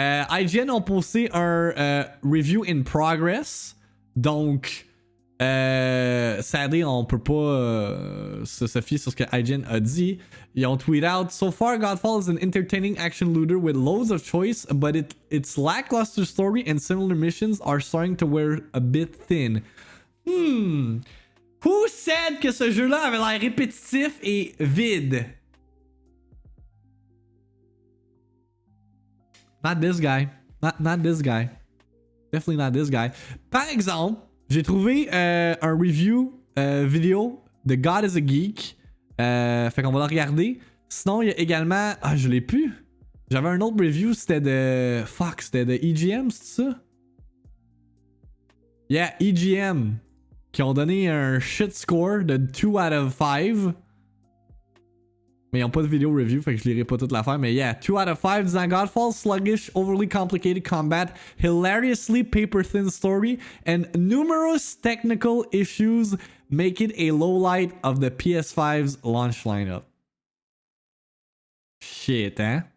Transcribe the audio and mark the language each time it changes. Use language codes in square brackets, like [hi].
[fr] IGN ont posté un review in progress, donc... [en] sadly, [fr] on peut pas se fier sur ce que IGN a dit. Ils ont [en] tweet out, so far Godfall is an entertaining action looter with loads of choice, but its lackluster story and similar missions are starting to wear a bit thin. Who said [fr] que ce jeu-là avait l'air répétitif et vide? [en] Not this guy. Not this guy. Definitely not this guy. [fr] Par exemple, j'ai trouvé un review vidéo de God is a Geek. Fait qu'on va le regarder. Sinon, il y a également... Ah, je l'ai plus. J'avais un autre review, c'était de... Fuck, c'était de EGM, c'est ça? Yeah, EGM. Qui ont donné un shit score de [en] 2 out of 5. [fr] Mais ils n'ont pas de vidéo review, fait que je lirai pas toute l'affaire. Mais [en] yeah, 2 out of 5 disant Godfall, sluggish, overly complicated combat, hilariously paper-thin story, and numerous technical issues make it a low light of the PS5's launch lineup. [fr] Shit, hein?